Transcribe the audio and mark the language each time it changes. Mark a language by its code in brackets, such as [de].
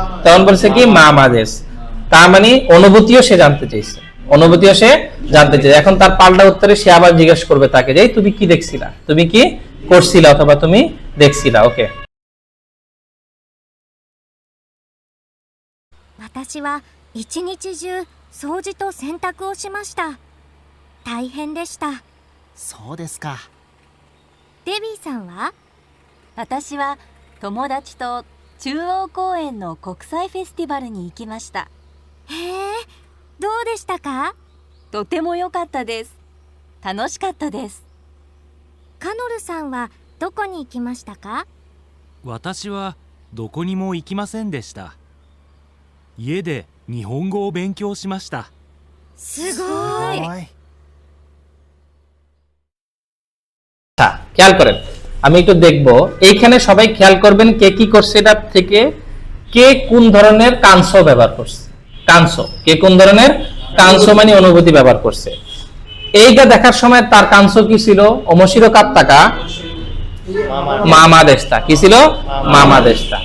[bn] তখন বলছে কি মা মাদেশ, তার মানে অনুভূতিও সে জানতে চাইছে, অনুভূতিও সে জানতে চাইছে। এখন তার পাল্টা উত্তরে সে আবার জিজ্ঞেস করবে তাকে যে তুমি কি দেখছিলা, তুমি কি করছিলা অথবা তুমি দেখছিলা। [en] okay, [ja] 私は一日中掃除と洗濯をしました。大変でした。そうですか。デビーさんは？私は友達と中央公園の国際フェスティバルに行きました。へえ、どうでしたか？とても良かったです。楽しかったです。カノルさんはどこに行きましたか？私はどこにも行きませんでした。家で日本語を勉強しました。すごい。 [bn] আচ্ছা খেয়াল করেন, আমি একটু দেখবো এইখানে সবাই খেয়াল করবেন কে কি করছে এটা থেকে, কে কোন ধরনের কাংস ব্যবহার করছে। কাংস, কে কোন ধরনের কাংস মানে অনুভূতি ব্যবহার করছে। এইটা দেখার সময় তার কাংস কি ছিল? [ja] অমশিরো কাত্তাকা [bn] মামা দেশটা কি ছিল? মামা দেশটা।